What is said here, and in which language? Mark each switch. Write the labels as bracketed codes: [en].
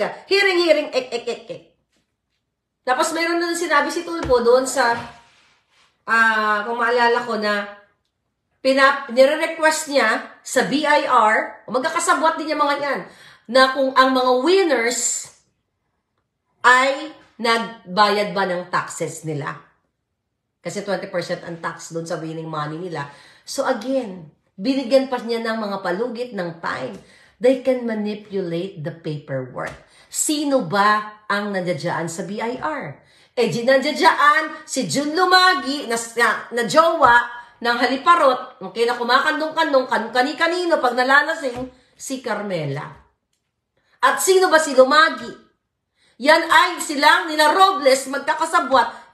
[tl] Hearing, ek. Tapos mayroon na sinabi si Tulfo doon sa kung maalala ko na nire-request niya sa BIR, magkakasabwat din yung mga yan, na kung ang mga winners ay nagbayad ba ng taxes nila. Kasi 20% ang tax doon sa winning money nila. So again, binigyan pa niya ng mga palugit ng time. [en] They can manipulate the paperwork. [tl] Sino ba ang nandiyadyaan sa BIR? Nandiyadyaan si Jun Lumagi na jowa ng haliparot, okay, na kumakandong-kandong kani-kanino pag nalalasing, si Carmela. At sino ba si Lumagi? Yan ay silang nila Robles magkakasabwat.